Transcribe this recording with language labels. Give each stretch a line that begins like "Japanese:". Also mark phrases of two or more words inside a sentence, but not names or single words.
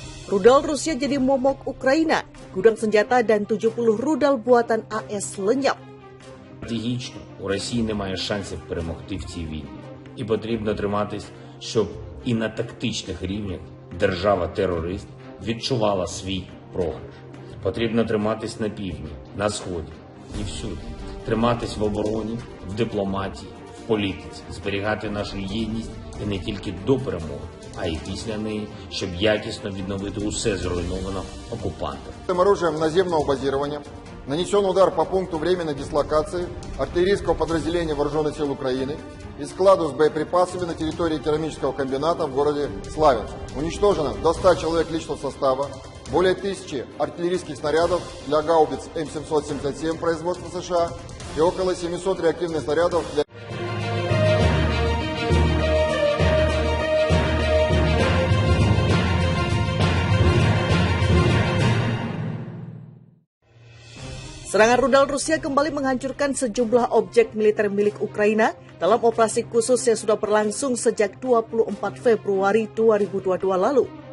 Indonesian: Rudal Rusia jadi momok Ukraina, gudang senjata dan 70 rudal buatan AS lenyap.
Ukrainian: Стратегічно у Росії немає шансів перемогти в цій війні. І потрібно триматись, щоб і на тактичних рівнях держава-терорист відчувала свій програш. Потрібно триматись на півдні, на сході і всюди. Триматись в обороні, в дипломатії, в політиці, зберігати нашу єдність і не тільки до перемоги, а й після неї, щоб якісно відновити усе зруйновано окупантом.
Russian: Оружием наземного базирования нанесен удар по пункту временной дислокации артиллерийского подразделения Вооруженных сил Украины и складу с боеприпасами на территории керамического комбината в городе Славянск. Уничтожено до 100 человек личного состава, более 1000 артиллерийских снарядов для гаубиц М777 производства США и около 700 реактивных снарядов для...
Indonesian: Serangan rudal Rusia kembali menghancurkan sejumlah objek militer milik Ukraina dalam operasi khusus yang sudah berlangsung sejak 24 Februari 2022 lalu.